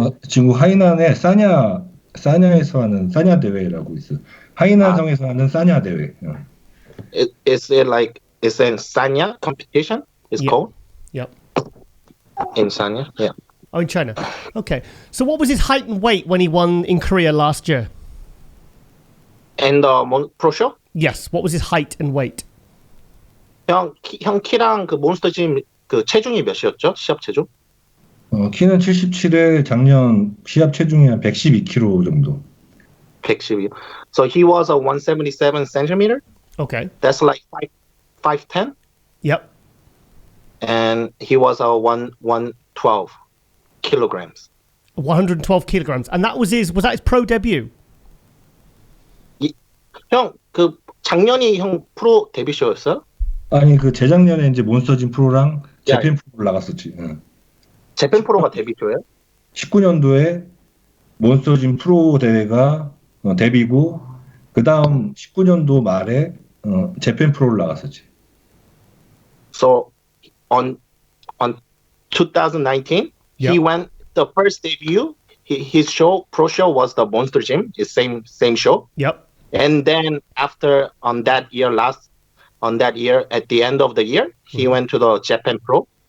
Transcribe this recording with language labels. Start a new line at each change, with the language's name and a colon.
Korean: 중국 하이난의 사냐에서 하는 사냐 대회라고 있어. 하이난 성에서 하는 사냐 대회.
English: Is it like it's in Sanya competition? It's called. Yep. In Sanya, yeah. Oh, in China. Okay. So what was his height and weight when he won in Korea last year? And the pro show? Yes. What was his height and weight?
Korean: 형 키랑 그 몬스터짐 그 체중이 몇이었죠? 시합 체중? 키는 77에 작년 시합 체중이 한 112kg 정도.
English: 112. So he was a 177 centimeter. Okay. That's like 5'10". Yep. And he was a 112 kilograms. 112 kilograms. And was that his pro debut?
Korean: 형, 그 작년이 형 프로 데뷔쇼였어요? 아니 그 재작년에 이제 몬스터짐 프로랑 재팬 프로를 나갔었지. 재팬 프로가 데뷔쇼예요? 19년도에 몬스터짐 프로 대회가 데뷔고 그 다음 19년도 말에 재팬 프로를 나갔었지.
English: So on 2019, he went the first debut. His show, pro show, was the Monster Gym. His same show. Yep. And then after at the end of the year, he went to the Japan Pro.